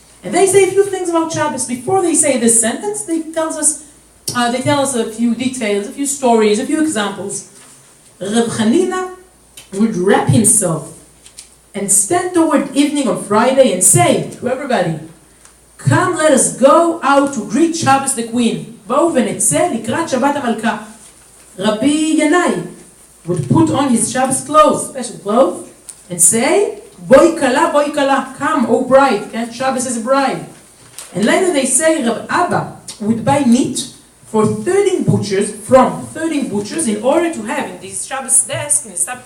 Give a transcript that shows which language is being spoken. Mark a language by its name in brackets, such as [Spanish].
[English] And they say a few things about Shabbos. Before they say this sentence, they tell us a few details, a few stories, a few examples. Reb Chanina would wrap himself and stand toward evening on Friday and say to everybody, come, let us go out to greet Shabbos the Queen. [Hebrew] בואו ונצא לקראת שבת המלכה. [English] Rabbi Yanai would put on his Shabbos clothes, special clothes, and say, [Hebrew] Boi kala, [English] come, O bride. Okay? Shabbos is a bride. And later they say Rab Abba would buy meat from 13 butchers in order to have in this Shabbos desk, in the